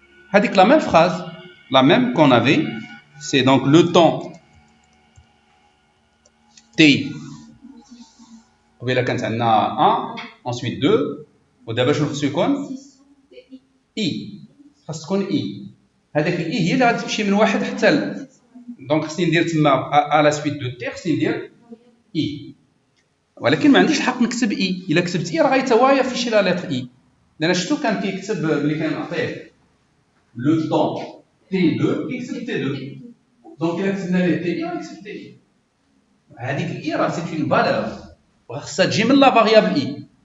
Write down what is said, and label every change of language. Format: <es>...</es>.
<fr>Avec la même phrase, la même qu'on avait, c'est donc le temps t. Vous voyez là, quand on a 1, ensuite 2, au début, je vais faire i.</fr> <ar>خاص تكون i. هذاك الاي هي اللي غتمشي من واحد حتى ل. دونك خصني ندير تما</ar> <fr>à la suite de t</fr> <ar>خصني ندير i. ولكن ما عنديش الحق نكتب i. الا كتبت i راه غيتوايا في شي لا لتر i. لان شفتو كان كيكتب ملي كنعطيه لو طون t2 كيكتب t2. دونك الا كتبنا ليه t i غيكتب t i. هذيك الاي راه سي اون فالور وخصها تجي من لا فاريابل i.</ar>